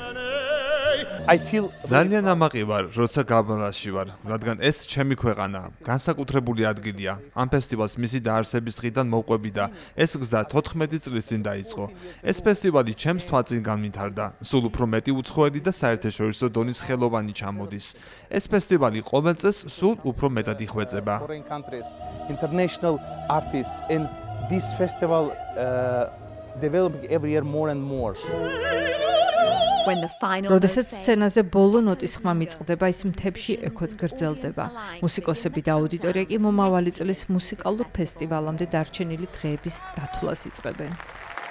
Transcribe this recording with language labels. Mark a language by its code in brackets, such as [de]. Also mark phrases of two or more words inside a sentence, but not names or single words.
[ka] ძალიან ამაყი ვარ, როცა გაბალაში ვარ, რადგან ეს ჩემი ქვეყანა, განსაკუთრებული ადგილია. ამ ფესტივალს მისი დაარსების დღიდან მოვყვები და ეს გზა 14 წლის წინ დაიწყო. ეს ფესტივალი ჩემს თვალწინ განვითარდა. სულ უფრო მეტი უცხოელი და საერთაშორისო დონის ხელოვანი ჩამოდის. ეს фестивალი ყოველ წელს სულ უფრო მეტად იხვეწება. [en] International artists in this festival developing every year more and more. [ka] როდესაც სცენაზე ბოლო ნოტის ხმა მიწყდება, ის მთებში ექოთ გრძელდება. მუსიკოსები და აუდიტორია კი მომავალი წლის მუსიკალურ ფესტივალამდე დარჩენილი დღეების დათვლას იწყებენ.